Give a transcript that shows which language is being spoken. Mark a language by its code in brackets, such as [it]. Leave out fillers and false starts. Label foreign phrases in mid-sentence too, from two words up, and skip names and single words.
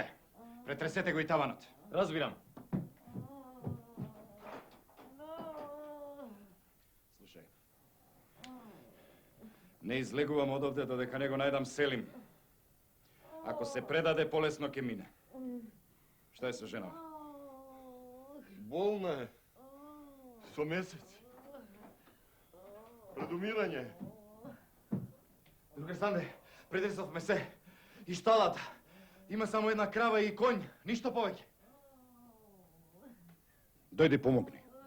[mk] Претресете го и таванот. Разбирам. Слушај. Не излегувам одовде додека не го најдам Селим. Ако се предаде, полесно ќе мине. [sr] Šta je sa ženom? [mk] Болна е. Со месеци. Пред умирање. Друга Санде, претресовме се. И шталата. Има само една крава и конј. Ништо повеќе. Дојди помогни.